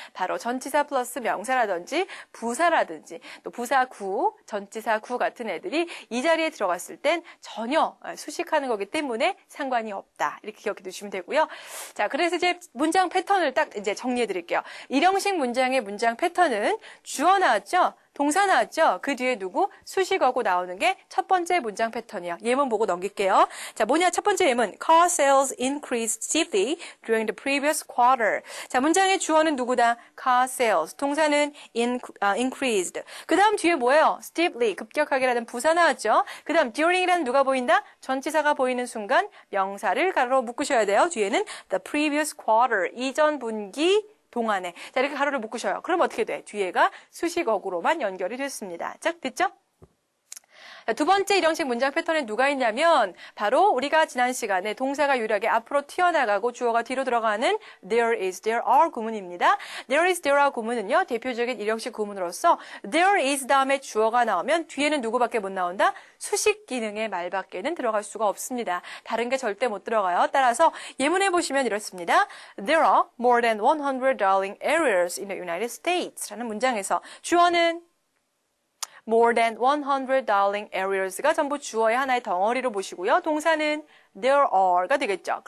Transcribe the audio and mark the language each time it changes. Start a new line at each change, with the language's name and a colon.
Korean: 바로 전치사 플러스 명사라든지 부사라든지 또 부사구, 전치사구 같은 애들이 이 자리에 들어갔을 땐 전혀 수식하는 거기 때문에 상관이 없다. 이렇게 기억해 두시면 되고요. 자, 그래서 이제 문장 패턴을 딱 이제 정리해 드릴게요. 1형식 문장의 문장 패턴은 주어 나왔죠? 동사 나왔죠? 그 뒤에 누구? 수식어고 나오는 게 첫 번째 문장 패턴이에요. 예문 보고 넘길게요. 자, 뭐냐? 첫 번째 예문.
English: Car sales increased steeply during the previous quarter.
Korean: 자, 문장의 주어는 누구다? Car sales. 동사는 increased. 그 다음 뒤에 뭐예요? steeply. 급격하게라는 부사 나왔죠? 그 다음 during이라는 누가 보인다? 전치사가 보이는 순간 명사를 가로로 묶으셔야 돼요.
English: 뒤에는 the previous quarter.
Korean: 이전 분기 동안에. 자, 이렇게 가로를 묶으셔요. 그럼 어떻게 돼? 뒤에가 수식어구로만 연결이 됐습니다. 자, 됐죠? 자, 두 번째 일형식 문장 패턴에 누가 있냐면 바로 우리가 지난 시간에 동사가 유일하게 앞으로 튀어나가고 주어가 뒤로 들어가는 there is, there are 구문입니다.
English: there is, there are 구문은요.
Korean: 대표적인 일형식 구문으로서 there is 다음에 주어가 나오면 뒤에는 누구밖에 못 나온다? 수식 기능의 말밖에는 들어갈 수가 없습니다. 다른 게 절대 못 들어가요. 따라서 예문해 보시면 이렇습니다.
English: There are more than 100 dialing areas in the United States 라는 문장에서 주어는 more than 100 dialing areas가 전부 주어의 하나의 덩어리로 보시고요.
Korean: 동사는 there are가 되겠죠.